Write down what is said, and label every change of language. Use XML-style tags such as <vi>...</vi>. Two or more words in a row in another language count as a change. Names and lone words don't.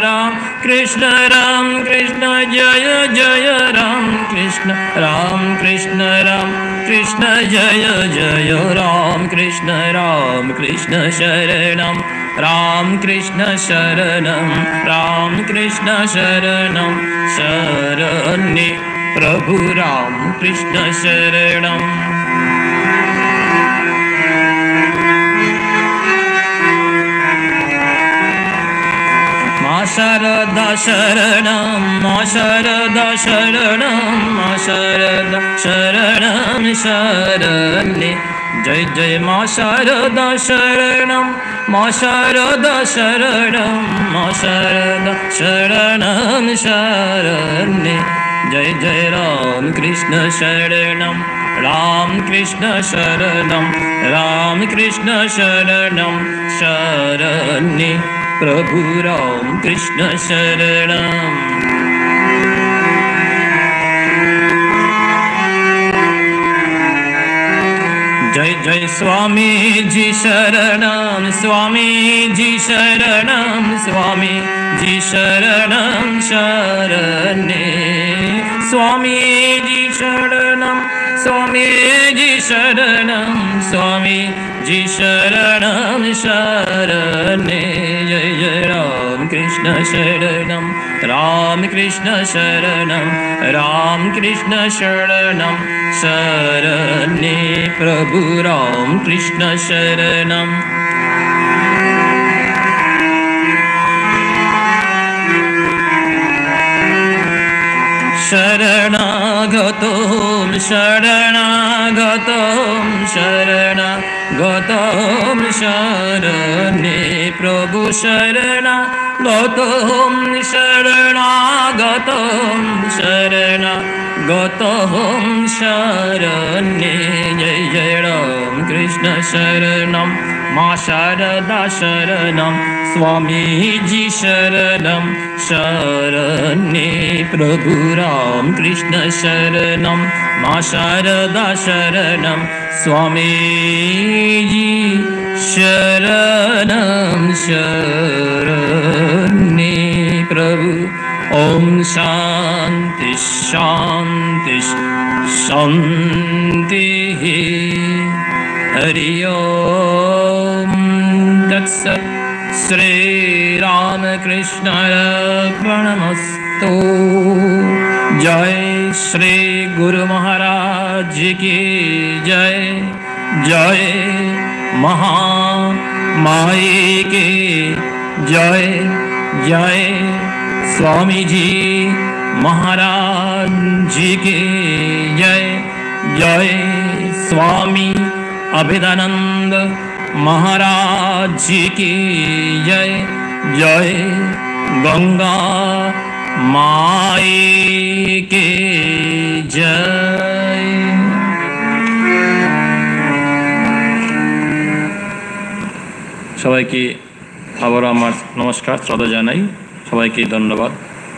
<sa>जय जय राम कृष्ण जय जय राम कृष्ण शरणं राम कृष्ण शरणं राम कृष्ण शरणं शरण्ये प्रभु राम कृष्ण शरणं मां शारदा शरणं मां शारदा शरणं मां शारदा शरणं शरण्ये जय जय मां शारदा शरणं मां शारदा शरणं मां शारदा शरणं शरण्ये जय जय राम कृष्ण शरणं राम कृष्ण शरणं राम कृष्ण शरणं शरण्ये प्रभु राम कृष्ण शरणं जय जय स्वामी जी शरणं स्वामी जी शरणं स्वामी जी शरणं शरण्ये स्वामी जी शरणं स्वामी जी शरणं स्वामी जी शरणं शरण्ये जय जय राम कृष्ण शरणं राम कृष्ण शरणं राम कृष्ण शरणं शरण्ये प्रभु राम कृष्ण शरणं शरणागतों शरणागतों शरणागतों शरण्ये प्रभु शरणागतों शरणागतों शरणागतों शरण्ये जय जय राम कृष्ण शरणं माँ शारदा शरणम स्वामी जी शरणम शरण्ये प्रभु राम कृष्ण शरणम माँ शारदा शरणम स्वामी जी शरणम शरण्ये प्रभु। ओम शांति शांति शांति। हरि ओम तत्सत्। श्री रामकृष्ण अर्पणमस्तु।</sa> <hi>जय श्री गुरु महाराज की जय। जय महामाई की जय। जय स्वामी जी महाराज जी की जय। जय स्वामी अभेदानंद महाराज जी की जय। जय गंगा माई की जय।</hi> <bn>সবাইকে আবারও আমার নমস্কার শ্রদ্ধা জানাই। সবাইকে ধন্যবাদ।</bn>